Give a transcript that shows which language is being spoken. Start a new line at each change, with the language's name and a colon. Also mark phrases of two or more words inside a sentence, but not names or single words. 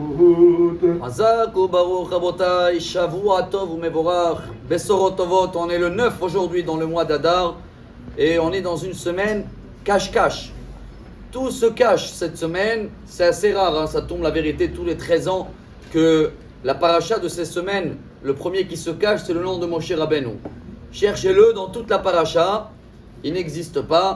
Hebrew: Shalchut. חזק וברוך רבותי, שבוע טוב ומבורך, בשורות טובות.
French: On est le 9 aujourd'hui dans le mois d'Adar et on est dans une semaine cache-cache. Tout se cache cette semaine, c'est assez rare, hein, ça tombe la vérité tous les 13 ans que la paracha de cette semaine, le premier qui se cache, c'est le nom de Moshe Rabbeinu. Cherchez-le dans toute la paracha, il n'existe pas.